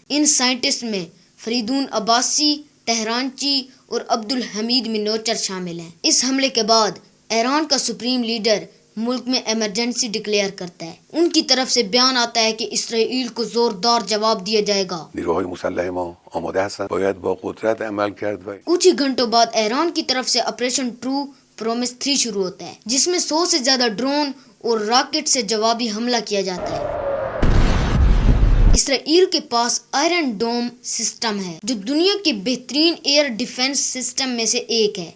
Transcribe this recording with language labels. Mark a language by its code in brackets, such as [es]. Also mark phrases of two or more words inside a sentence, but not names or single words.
[ur] ان سائنٹسٹ میں فریدون عباسی، تہرانچی اور عبدالحمید منوچر شامل ہیں۔ اس حملے کے بعد ایران کا [en] supreme leader [ur] ملک میں [en] emergency declare [ur] کرتا ہے۔ ان کی طرف سے بیان آتا ہے کہ اسرائیل کو زوردار جواب دیا جائے گا۔ [fa] نیروهای مسلح ما آماده هستند، باید با قدرت عمل کرد و [ur] کچھ ہی گھنٹوں بعد ایران کی طرف سے آپریشن ٹرو پرومس 3 شروع ہوتا ہے، جس میں 100 سے زیادہ ڈرون اور راکٹ سے جوابی حملہ کیا جاتا ہے۔ اسرائیل کے پاس آئرن ڈوم سسٹم ہے، جو دنیا کے بہترین [en] air defense system [ur] میں سے ایک ہے۔